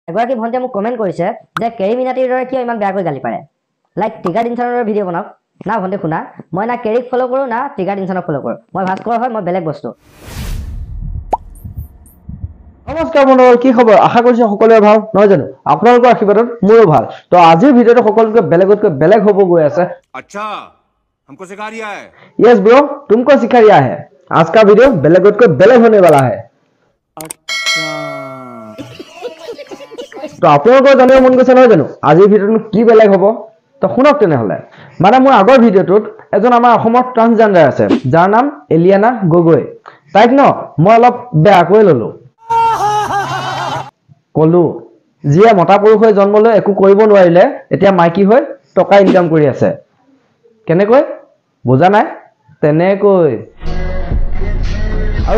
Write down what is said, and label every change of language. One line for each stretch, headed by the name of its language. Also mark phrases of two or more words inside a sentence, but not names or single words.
Assamese: এগৰাকী ভণ্টিয়ে মোক কমেণ্ট কৰিছে যে কেৰী মিনাটিৰ দৰে কিয় ইমান বেয়াকৈ গালি পাৰে লাইক টিগাৰ ডিনছনৰ দৰে ভিডিঅ' বনাওক না ভণ্টি শুনা মই না কেৰীক ফ'ল' কৰোঁ না টিগাৰ ডিনছনক ফ'ল' কৰোঁ মই ভাস্কৰ হয় মই বেলেগ বস্তু নমস্কাৰ বন্ধুসকল কি খবৰ আশা কৰিছো সকলোৰে ভাল নহয় জানো আপোনালোকৰ আশীৰ্বাদত মোৰো ভাল তো আজিৰ ভিডিঅ'টো সকলোতকৈ বেলেগ হ'ব গৈ আছে
Hindi: अच्छा हमको सिखा रिया है यस ब्रो तुमको सिखा रिया है आज का वीडियो बेलेग होने वाला है अच्छा
Assamese: তো আপোনালোকৰ জানিব মন গৈছে নহয় জানো আজিৰ ভিডিঅ'টো কি বেলেগ হ'ব তো শুনক তেনেহ'লে মানে মোৰ আগৰ ভিডিঅ'টোত এজন আমাৰ অসমৰ ট্ৰান্সজেন্ডাৰ আছে যাৰ নাম এলিয়ানা গগৈ তাইক ন মই অলপ বেয়াকৈ ল'লো কলো যিয়ে মতা পুৰুষ হৈ জন্ম লৈ একো কৰিব নোৱাৰিলে এতিয়া মাইকী হৈ টকা ইনকাম কৰি আছে কেনেকৈ বুজা নাই তেনেকৈ আৰু